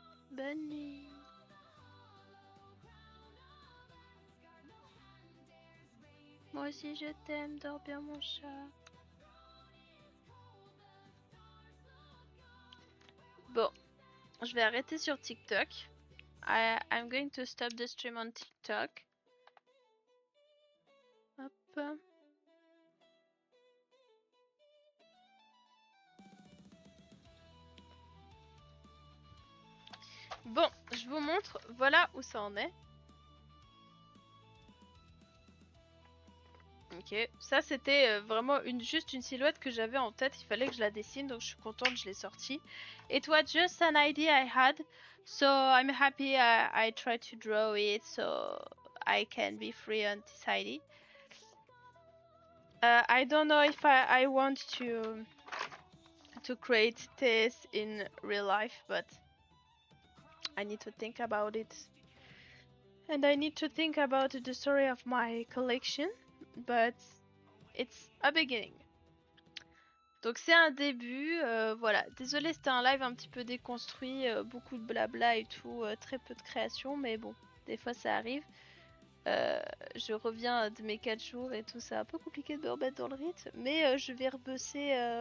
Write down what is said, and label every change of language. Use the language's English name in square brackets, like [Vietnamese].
[French] Bonne nuit. Moi aussi je t'aime, dors bien mon chat. Bon, je vais arrêter sur TikTok. [English] I'm going to stop the stream on TikTok. Hop. [French] Bon, je vous montre, voilà où ça en est. Ok, ça c'était vraiment juste une silhouette que j'avais en tête, il fallait que je la dessine, donc je suis contente, je l'ai sortie. [English] It was just an idea I had, so I'm happy I tried to draw it so I can be free on this ID. I don't know if I want to create this in real life, but I need to think about it. And I need to think about the story of my collection, but it's a beginning. [French] Donc c'est un début, voilà. Désolée, c'était un live un petit peu déconstruit, beaucoup de blabla et tout, très peu de création, mais bon, des fois ça arrive. Je reviens de mes 4 jours et tout, c'est un peu compliqué de me remettre dans le rythme, mais je vais rebosser.